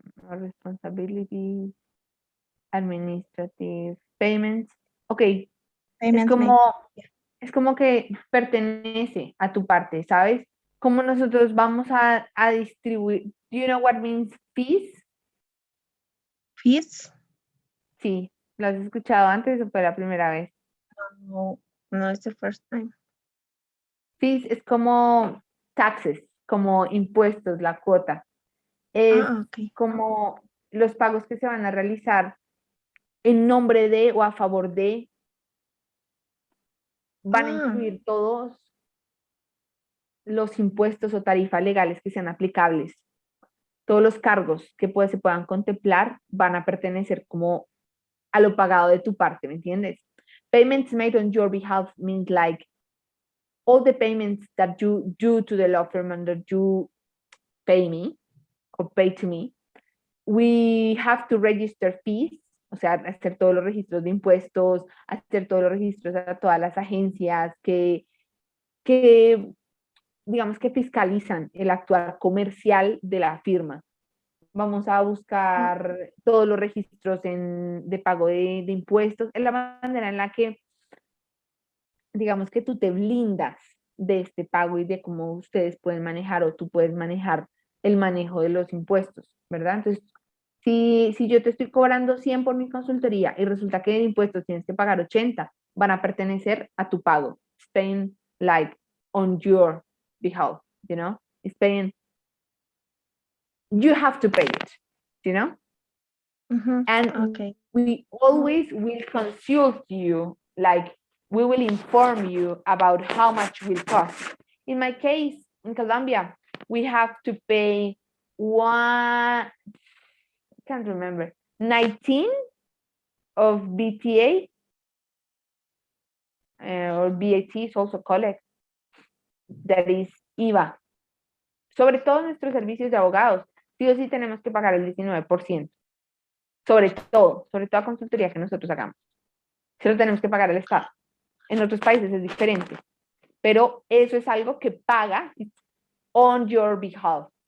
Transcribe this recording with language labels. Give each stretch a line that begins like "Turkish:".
English: Responsibility, administrative, payments.
Spanish: Ok, es
English: Payments made.
Spanish: como, es como que pertenece a tu parte, ¿sabes? Como nosotros vamos a distribuir.
English: Do you know what means fees? Fees?
Spanish: Sí, ¿lo has escuchado antes o fue la primera vez?
English: No, no, it's the first time.
Spanish: Fees es como taxes, como impuestos, la cuota. Es Okay. como los pagos que se van a realizar en nombre de o a favor de, van a incluir todos los impuestos o tarifas legales que sean aplicables. Todos los cargos que se puedan contemplar van a pertenecer como a lo pagado de tu parte, ¿me entiendes?
English: Payments made on your behalf means like all the payments that you do to the law firm and that you pay me or pay to me. We have to register fees,
Spanish: o sea, hacer todos los registros de impuestos, hacer todos los registros a todas las agencias que digamos que fiscalizan el actuar comercial de la firma. Vamos a buscar todos los registros de pago de impuestos, es la manera en la que, digamos que tú te blindas de este pago y de cómo ustedes pueden manejar o tú puedes manejar el manejo de los impuestos, ¿verdad? Entonces, Si yo te estoy cobrando 100 por mi consultoría y resulta que en impuestos tienes que pagar 80, van a pertenecer a tu pago.
English: It's paying like on your behalf, you know? It's paying, you have to pay it, you know? And Okay. we always will consult you, like we will inform you about how much will cost. In my case, in Colombia, we have to pay one, I can't remember, 19 of BTA or VAT is also called, that is IVA.
Spanish: Sobre todos nuestros servicios de abogados, sí o sí tenemos que pagar el 19%. Sobre toda consultoría que nosotros hagamos. Se lo tenemos que pagar al Estado. En otros países es diferente, pero eso es algo que paga
English: on your behalf.